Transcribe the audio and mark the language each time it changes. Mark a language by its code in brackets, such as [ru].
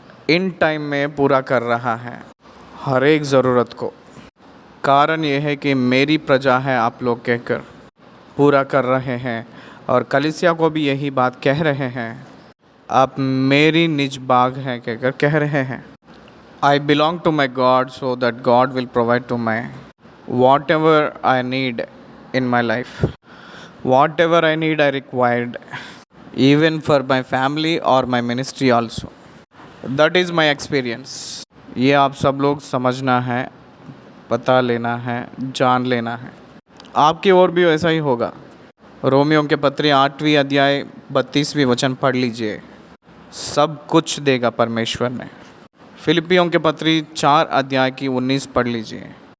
[hi] In time में पूरा कर रहा है हर एक ज़रूरत को। कारण ये है कि मेरी प्रजा है आप लोग कहकर पूरा कर रहे हैं, और कलीसिया को भी यही बात कह रहे हैं, आप मेरी निज बाग हैं कहकर कह रहे हैं। [en] I belong to my God, so that God will provide to my whatever I need in my life. Whatever I need, I required, even for my family or my ministry also. That is my experience. [hi] ये आप सब लोग समझना है, पता लेना है, जान लेना है। आपकी ओर भी वैसा ही होगा। रोमियो के पत्री 8वीं अध्याय 32वीं वचन पढ़ लीजिए। सब कुछ देगा परमेश्वर ने। फिलिपियों के पत्री 4 अध्याय की 19 पढ़ लीजिए।